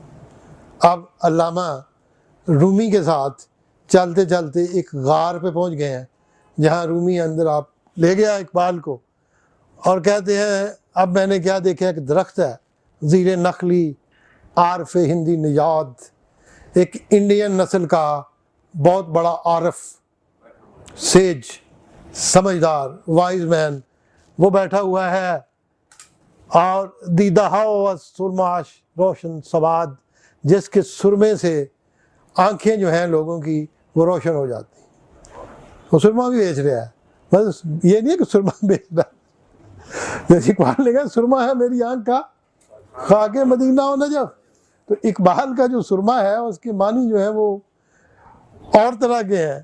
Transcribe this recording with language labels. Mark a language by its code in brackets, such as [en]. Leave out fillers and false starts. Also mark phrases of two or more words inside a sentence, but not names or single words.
[ur] اب علامہ رومی کے ساتھ چلتے چلتے ایک غار پہ پہنچ گئے ہیں جہاں رومی اندر آپ لے گیا اقبال کو اور کہتے ہیں اب میں نے کیا دیکھا, ایک درخت ہے [fa] زیر نخلی عارف ہندی نژاد, [ur] ایک انڈین نسل کا بہت بڑا عارف, سیج, سمجھدار, [en] wise man, [ur] وہ بیٹھا ہوا ہے اور [fa] دیدہ و سرماش روشن سواد, [ur] جس کے سرمے سے آنکھیں جو ہیں لوگوں کی وہ روشن ہو جاتی. وہ سرما بھی بیچ رہا ہے, بس یہ نہیں ہے کہ سرما بیچ رہا ہے. جیسے اقبال نے کہا سرما ہے میری آنکھ کا خاک مدینہ و نجف, تو اقبال کا جو سرما ہے اس کے معنی جو ہے وہ اور طرح کے ہیں.